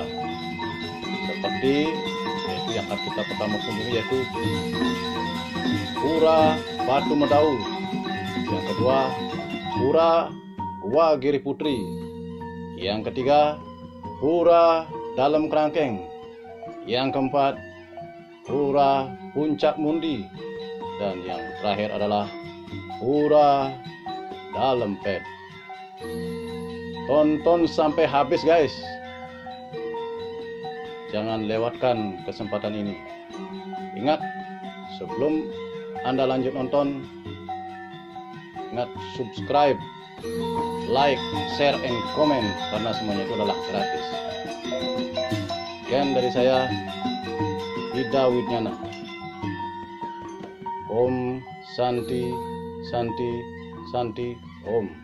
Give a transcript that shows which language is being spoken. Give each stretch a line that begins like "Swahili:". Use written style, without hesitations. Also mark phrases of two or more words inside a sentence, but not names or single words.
Indonesian: Seperti yaitu yang kita pertama kunjungi yaitu Pura Batu Medau, yang kedua Pura Gua Giri Putri, yang ketiga Pura Dalam Kerangkeng, yang keempat Pura Puncak Mundi, dan yang terakhir adalah Pura Dalam Pet. Tonton sampai habis guys, jangan lewatkan kesempatan ini. Ingat, sebelum Anda lanjut nonton, ingat subscribe,
English: like, share, and comment,
Indonesian: karena semuanya itu adalah gratis. Sekian dari saya, Ida Widnyana. Om Santi Santi Santi Om.